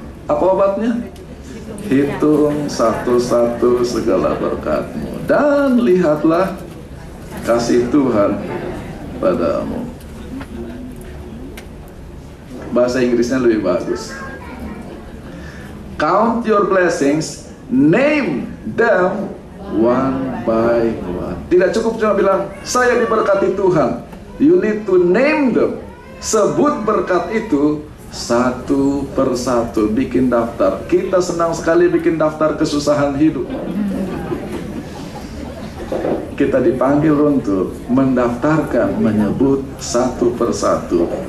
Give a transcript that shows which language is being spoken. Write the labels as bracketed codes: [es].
[id] Apa obatnya? Hitung satu-satu segala berkat-Mu, dan lihatlah kasih Tuhan padamu. Bahasa Inggrisnya lebih bagus. [en] Count your blessings, name them one by one. [id] Tidak cukup cuma bilang saya diberkati Tuhan. [en] You need to name them. [id] Sebut berkat itu satu persatu. Bikin daftar. Kita senang sekali bikin daftar kesusahan hidup. kita dipanggil untuk mendaftarkan, menyebut satu persatu.